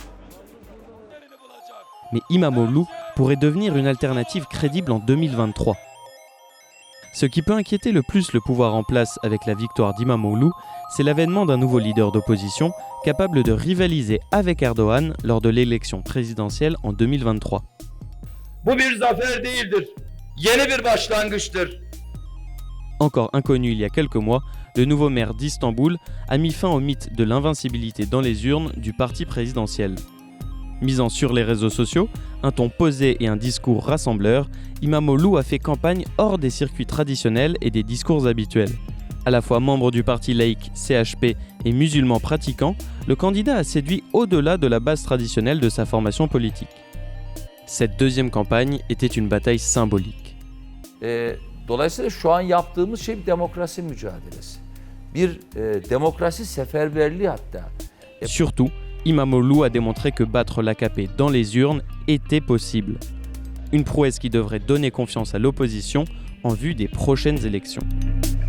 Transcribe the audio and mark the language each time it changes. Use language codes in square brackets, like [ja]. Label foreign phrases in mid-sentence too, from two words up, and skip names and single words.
[fr] Mais İmamoğlu pourrait devenir une alternative crédible en 2023. Ce qui peut inquiéter le plus le pouvoir en place avec la victoire d'İmamoğlu, c'est l'avènement d'un nouveau leader d'opposition capable de rivaliser avec Erdoğan lors de l'élection présidentielle en 2023. [tr] Bu bir zafer değildir. Yeni bir başlangıçtır. [fr] Encore inconnu il y a quelques mois, le nouveau maire d'Istanbul a mis fin au mythe de l'invincibilité dans les urnes du parti présidentiel. Misant sur les réseaux sociaux, un ton posé et un discours rassembleur, Imamoglu a fait campagne hors des circuits traditionnels et des discours habituels. À la fois membre du parti laïque CHP et musulman pratiquant, le candidat a séduit au-delà de la base traditionnelle de sa formation politique. Cette deuxième campagne était une bataille symbolique. [tr] Dolayısıyla şu an yaptığımız şey bir demokrasi mücadelesi. Bir demokrasi seferberliği hatta. [fr] Surtout, Imamoglu a démontré que battre l'AKP dans les urnes était possible. Une prouesse qui devrait donner confiance à l'opposition en vue des prochaines élections.